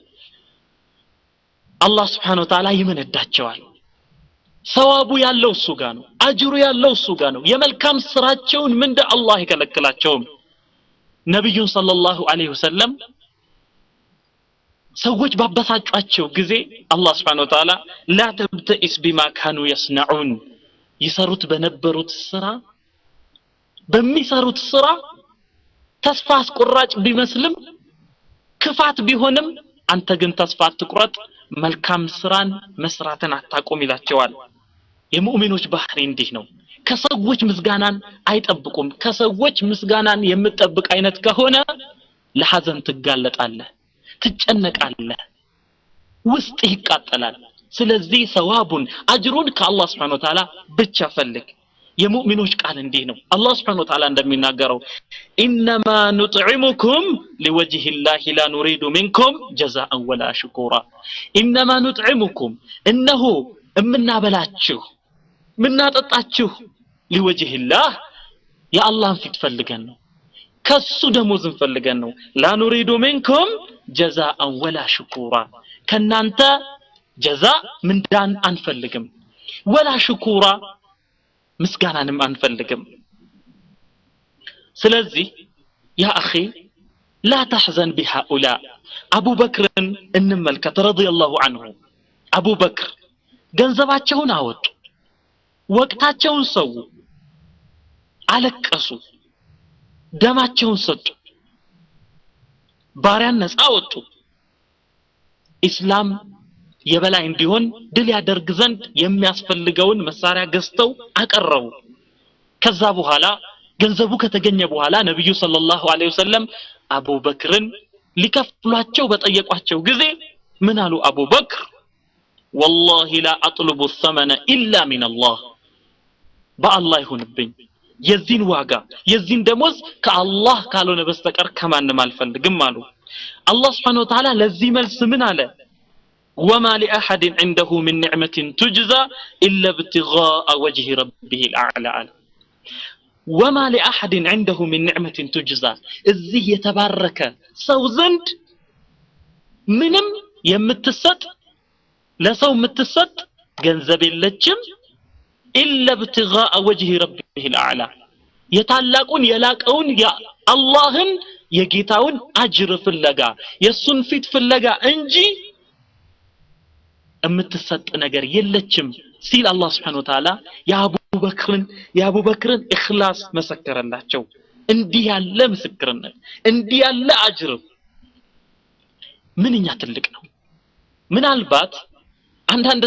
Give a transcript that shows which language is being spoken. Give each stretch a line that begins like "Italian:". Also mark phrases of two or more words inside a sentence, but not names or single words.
Amharic: አላህ
Arabic: سبحانه وتعالى
Amharic: ይመነዳቸዋል ሰዋቡ ያለው እሱ ጋር ነው አጅሩ ያለው እሱ ጋር ነው የመልካም ስራቸውን ምንደ አላህ ይከለክላቸው ነብዩን
Arabic: صلى الله عليه وسلم
Amharic: ሰዎች ባበሳጯቸው ጊዜ አላህ
Arabic: سبحانه وتعالى لا تبتئس بما كانوا يصنعون
Amharic: ይሰሩት በነበሩት ስራ በሚሰሩት ስራ ተስፋ አስቆራጭ ቢመስልም ክፋት ቢሆንም አንተ ግን ተስፋ አትቁረጥ መልካም ስራን መስራትን አታቆም ይላቸዋል የሙእሚኖች ባህሪ እንዲህ ነው ከሰዎች ምስጋናን አይጠብቁም ከሰዎች ምስጋናን የምትጠብቅ አይነት ከሆነ ለሐዘን ትጋለጣለህ ትጨነቃለህ ውስጥ ይቃጠላል ስለዚህ ሰዋቡን አጅሩን ከአላህ
Arabic: سبحانه و
Amharic: Ta'ala ብቻ ፈልግ የሙእሚኖች ቃል እንዲህ ነው አላህ
Arabic: سبحانه وتعالى
Amharic: እንደሚናገረው انما
Arabic: نطعمكم لوجه الله لا نريد منكم جزاء ولا شكورا انما نطعمكم انه امنابلاችሁ ምናጠጣችሁ لوجه الله يا الله
Amharic: ፊት ፈልገን ነው ከሱ ደሞዝን ፈልገን ነው
Arabic: لا نريد منكم جزاء ولا شكورا ከናንተ جزاء
Amharic: ምንዳን አንፈልግም
Arabic: ولا شكورا
Amharic: ምስጋናንም አንፈልግም ስለዚህ ያ
Arabic: اخي لا تحزن بهؤلاء
Amharic: ابو بكر እንመልከት
Arabic: رضي الله عنه
Amharic: ابو بكر ገንዘባቸውን አወጡ ወቅታቸውን ሰው አለቀሱ ደማቸውን ሰጡ ባሪያን ነፃ ወጡ ኢስላም የበላይ እንዲሆን ድል ያደርግ ዘንድ የሚያስፈልገውን መሳሪያ ገዝተው አቀረቡ ከዛ በኋላ ገንዘቡ ከተገኘ በኋላ ነብዩ
Arabic: صلى الله عليه وسلم
Amharic: አቡበክርን ሊከፍሏቸው በጠየቋቸው ጊዜ ምን አሉ አቡበክር والله
Arabic: لا اطلب الثمن الا من الله بالله
Amharic: ይሁንብኝ የዚህን ዋጋ የዚህን ደሞዝ ከአላህ ካልሆነ በስተቀር ከማንም አልፈልግም አሉ አላህ
Arabic: سبحانه وتعالى
Amharic: ለዚህ መልስ ምን አለ
Arabic: وما لاحد عنده من نعمه تجزى الا ابتغاء وجه ربه الاعلى وما لاحد عنده من نعمه تجزى
Amharic: እዚህ የተባረከ ሰው ዘንድ ምንም የምትሰጥ ለሰው የምትሰጥ ገንዘብ የለችም
Arabic: الا ابتغاء وجه ربه الاعلى
Amharic: የታላቁን የላቀውን የአላህን የጌታውን አጅር ፍለጋ የሱን ፊት ፍለጋ እንጂ እምትሰጥ ነገር የለችም ሲል አላህ
Arabic: سبحانه وتعالى
Amharic: የአቡበክርን ኢኽላስ መሰከረላቸው እንዲህ ያለ ምስክርነት እንዲህ ያለ አጅር ምንኛ ትልቅ ነው ምናልባት አንዳንድ